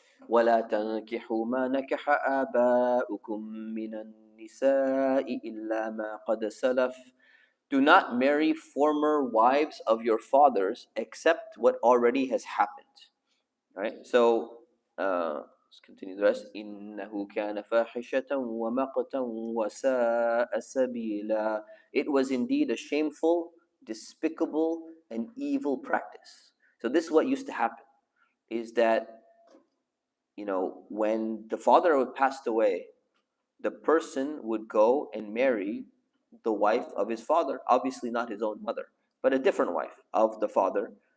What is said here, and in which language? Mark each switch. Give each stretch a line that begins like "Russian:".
Arabic: وَلَا تَنْكِحُوا مَا نَكَحَ آبَاؤُكُمْ مِنَ النِّسَاءِ إِلَّا مَا قَدْ سَلَفَ.
English: Do not marry former wives of your fathers except what already has happened. Right? So let's continue the rest.
Arabic: إنه كان فاحشة ومقتا وساء سبيلا.
English: It was indeed a shameful, despicable, and evil practice. So this is what used to happen: is that when the father would passed away, the person would go and marry the wife of his father, obviously not his own mother, but a different wife of the father.